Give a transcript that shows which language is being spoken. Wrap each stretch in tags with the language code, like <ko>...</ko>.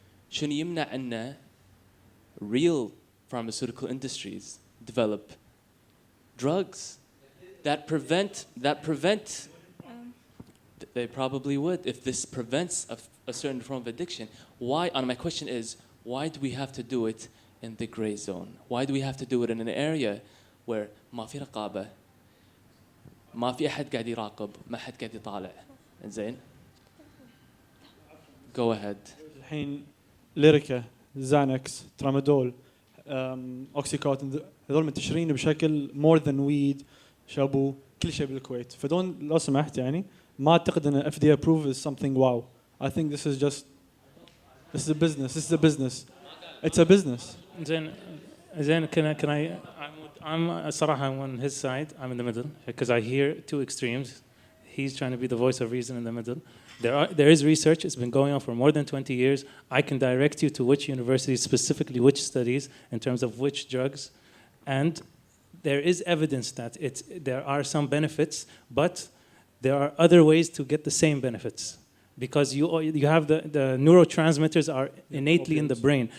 <ar>شنو يمنع ان</ar> <en>real pharmaceutical industries develop drugs that prevent they probably would if this prevents a certain form of addiction. Why? And my question is, why do we have to do it in the gray zone? Why do we have to do it in an area where</en> <ar>ما في رقابة، ما في أحد قاعد يراقب، ما حد قاعد يطالع؟ إنزين.</ar> <en>Go ahead.</en> <ar>الحين ليريكا، زانكس، ترامادول، اوكسيكوتين، هذول منتشرين بشكل</ar> <en>more than weed،</en> <ar>شابو، كل شيء بالكويت. فدون لو سمحت يعني ما اعتقد ان FDA approve is something wow.</ar> <en>I think this is a business. It's a business.</en> <ar>زين</ar> <en>can I I'm صراحة I'm on his side. I'm in the middle because I hear two extremes. He's trying to be the voice of reason in the middle. There is research. It's been going on for more than 20 years. I can direct you to which universities, specifically which studies, in terms of which drugs, and there is evidence that there are some benefits, but there are other ways to get the same benefits because you have the neurotransmitters are innately in the brain.</en>